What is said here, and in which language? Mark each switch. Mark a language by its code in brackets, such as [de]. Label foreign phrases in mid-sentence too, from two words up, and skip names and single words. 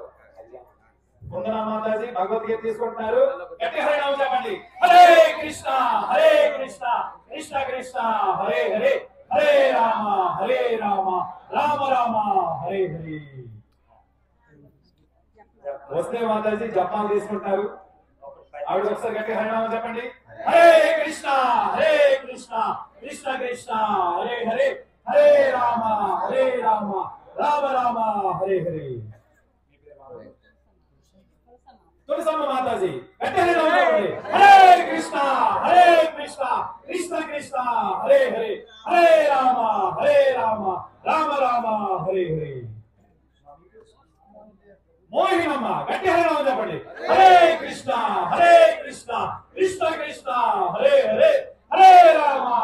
[te] వందనా మాతాజీ భగవద్గీత తీసుకుంటున్నారు గట్టి హరినామం చెప్పండి [sa] హరే కృష్ణ కృష్ణ కృష్ణ హరే హరే హరే రామ రామ హరే హరే [te] వస్తే మాతాజీ జపాలు తీసుకుంటారు ఆవిడ ఒకసారి గట్టి హరినామం చెప్పండి [sa] హరే కృష్ణ కృష్ణ కృష్ణ హరే హరే హరే రామ రామ హరే హరే [te] తులసమ్మ మాతాజీ గట్టి హరినామ [sa] చెప్పండి హరే కృష్ణ కృష్ణ కృష్ణ హరే హరే హరే రామ రామ హరే హరే [te] మోహినమ్మ గట్టి హరినామం చెప్పండి [sa] హరే కృష్ణ కృష్ణ కృష్ణ హరే హరే హరే రామ